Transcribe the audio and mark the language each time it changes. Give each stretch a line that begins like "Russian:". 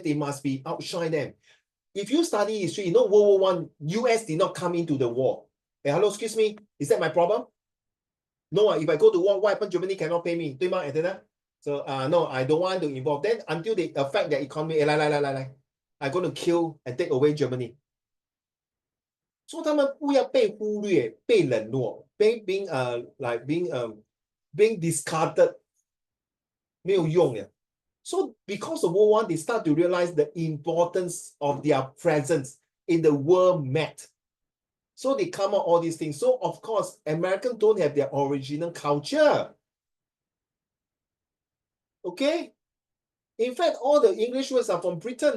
English: They must be outshine them. If you study history, you know World War I, US did not come into the war. Hey, hello, excuse me. Is that my problem? No, if I go to war, what happened? Germany cannot pay me.
Chinese: 对吗
English: So no, I don't want to involve. Then until they affect their economy, 来，I'm going to kill and take away Germany.
Chinese: 说他们不要被忽略、被冷落、
English: being like being discarded，
Chinese: 没有用的。
English: So because of World War I, they start to realize the importance of their presence in the world map. So they come out all these things. So of course, Americans don't have their original culture. Okay? In fact, all the English words are from Britain.